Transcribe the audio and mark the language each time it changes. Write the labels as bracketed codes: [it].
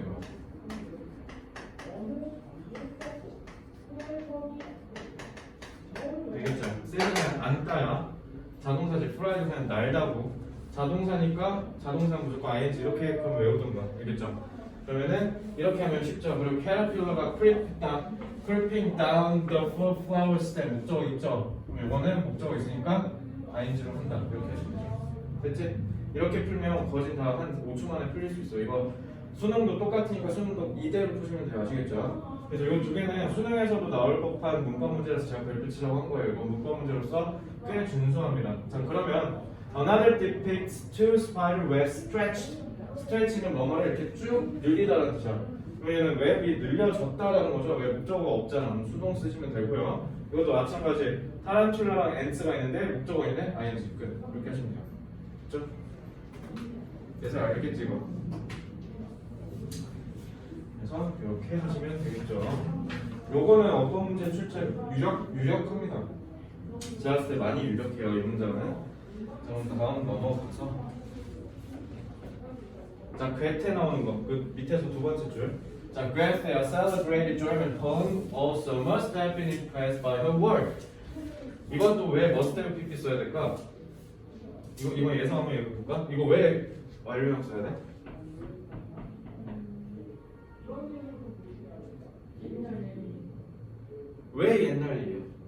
[ko] 그럼 알겠죠? 셋은 그냥 안따야. 자동사지 프라이드 그냥 날다고. 자동사니까 자동사 무조건 ing 이렇게 그럼 외우던가. 알겠죠? 그러면은 이렇게 하면 쉽죠. 그리고 [en] caterpillar가 creeping down the flower stem [ko] 목적어 있죠? 그럼 이거는 목적어 있으니까 ing로 한다. 이렇게 하시면 되죠. 됐지? 이렇게 풀면 거진 다 한 5초 만에 풀릴 수 있어. 이거 수능도 똑같으니까 수능도 이대로 푸시면 돼요. 아시겠죠? 그래서 이 두 개는 수능에서도 나올 법한 문법 문제라서 제가 별빛이라고 한 거예요. 이거 문법 문제로서 꽤 준수합니다. 자, 그러면 [en] another depicts two spider webs stretched. [ko] 스트레치는 뭐뭐를 이렇게 쭉 늘리다라는 뜻이야. 왜냐면 웹이 늘려졌다라는 거죠. 왜 목적어가 없잖아. 수동 쓰시면 되고요. 이것도 마찬가지. 타란툴라랑 엔츠가 있는데 목적어 있네. ing 끝. 이렇게 하시면 돼요. 그렇죠? 그래서 알겠지 이거. 그래서 이렇게 하시면 되겠죠. 요거는 어떤 문제 출제 유력합니다. 제가 봤을 때 많이 유력해요. 이 문장은. 자, 그럼 다음 넘어가서. 자, 괴테 나오는 거. 그 밑에서 두 번째 줄. [en] 자, 괴테, a celebrated German poem, also must have been impressed by her work. [ko] 이것도 왜 must have pp 써야 될까? 이거 예상 한번 읽어볼까? 이거 왜 완료형 써야 돼? 왜 옛날 일이야?